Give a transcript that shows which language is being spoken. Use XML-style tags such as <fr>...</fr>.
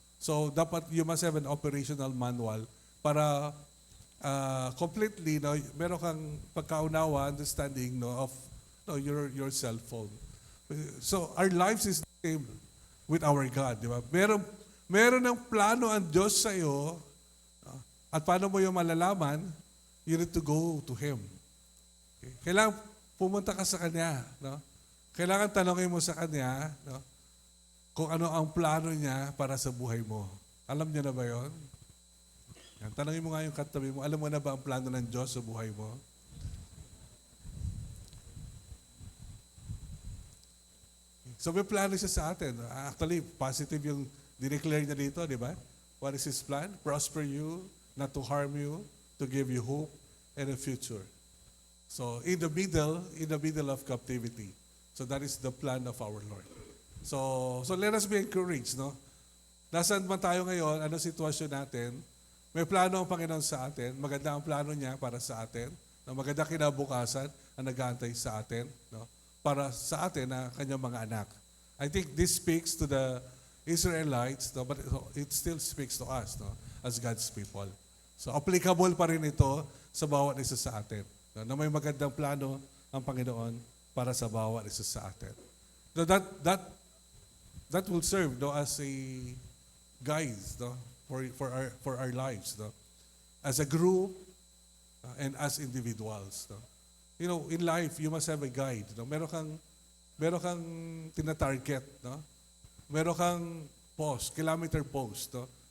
<en>So dapat you must have an operational manual para completely, no,</en> <tl>meron kang pagkaunawa,</tl> <en>understanding, no, of your cellphone. So our lives is the same with our God, di ba?</en> <tl>Meron ng plano ang Diyos sa iyo, at paano mo yung malalaman?</tl> <en>You need to go to Him. Okay?</en> <tl>Kailangan pumunta ka sa Kanya, no? Kailangan tanongin mo sa Kanya, no, kung ano ang plano niya para sa buhay mo. Alam niya na ba yon? Yan, tanongin mo nga yung katabi mo, alam mo na ba ang plano ng Diyos sa buhay mo? So may plano siya sa atin. Actually, positive yung dineclare niya dito, di ba?</tl> <en>What is His plan? Prosper you, not to harm you, to give you hope and a future. So in the middle of captivity. So that is the plan of our Lord. So let us be encouraged, no?</en> <tl>Nasaan man tayo ngayon, ano sitwasyon natin, may plano ang Panginoon sa atin, maganda ang plano niya para sa atin, no? Maganda kinabukasan ang nag-aantay sa atin, no? Para sa atin na kanyang mga anak.</tl> <en>I think this speaks to the Israelites, no? But it still speaks to us, no? As God's people.</en> <tl>So applicable pa rin ito sa bawat isa sa atin, no? Na may magandang plano ang Panginoon para sa bawat isa sa atin.</tl> <en>So that will serve, no, as a guide, no, for our lives, no, as a group and as individuals, no. You know, in life you must have a guide, no.</en> <tl>Meron kang tina-target, no. Meron kang kilometer post, no.</tl>